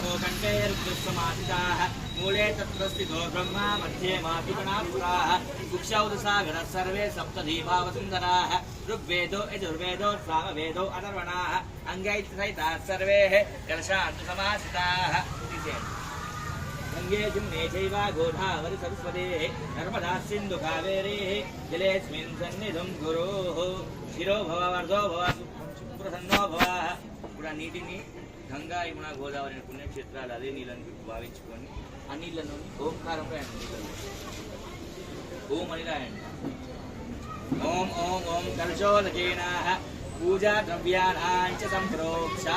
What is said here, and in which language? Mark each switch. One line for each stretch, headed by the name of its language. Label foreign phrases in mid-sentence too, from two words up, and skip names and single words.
Sanskrit: कण्ठे रुद्रस्वमादिताः मूले तत्र स्थितो ब्रह्मा मध्ये मातृगणापुराः कुक्षौदसागरः सर्वे सप्तदीपावसुन्दराः ऋग्वेदो यजुर्वेदो सामवेदो अथर्वणाः अङ्गैस्सहिताः सर्वे कलशान्तसमासिताः. गङ्गे जमुने चैव गोदावरी सरस्वतेः नर्मदा सिन्धु कावेरेः जलेऽस्मिन् सन्निधिं गुरोः शिरो भव वर्धो भव ప్రసన్నో భవ.
Telugu: ఇప్పుడు ఆ నీటిని గంగా యమున గోదావరి పుణ్యక్షేత్రాలు అదే నీళ్ళని భావించుకొని ఆ నీళ్ళను ఓంకారం రాయండి. ఓం అని రాయండి.
Sanskrit: ఓం ఓం ఓం కలశోదకేన పూజా ద్రవ్యానాంచ సంప్రోక్షా.